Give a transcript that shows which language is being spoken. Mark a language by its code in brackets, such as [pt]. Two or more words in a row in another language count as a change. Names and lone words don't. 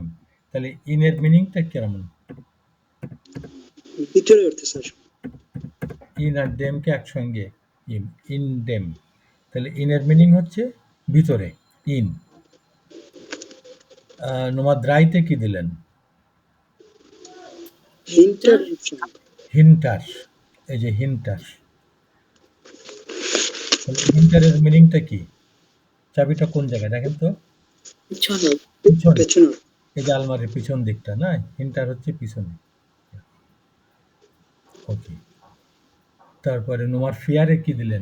[bn] তাহলে ইনের মিনিংটা কেমন? ভিতরে অর্থে স্যার। ইন আর ডেমকে একসঙ্গে ইন, [de] in dem. [bn] তাহলে ইনের মিনিং হচ্ছে ভিতরে, ইন। নম্বর 3 তে কি দিলেন? [de] Hinter im Schrank, [bn] হিন্টার। এই যে হিন্টার। তাহলে হিন্টারের মিনিংটা কি? চাবিটা কোন জায়গায় দেখেন তো? পিছনে। পিছনে। পেছনে, এই যে আলমারির পিছন দিকটা না? হিন্টার হচ্ছে পিছনে। ওকে। তারপরে নম্বর 4 এ কি দিলেন?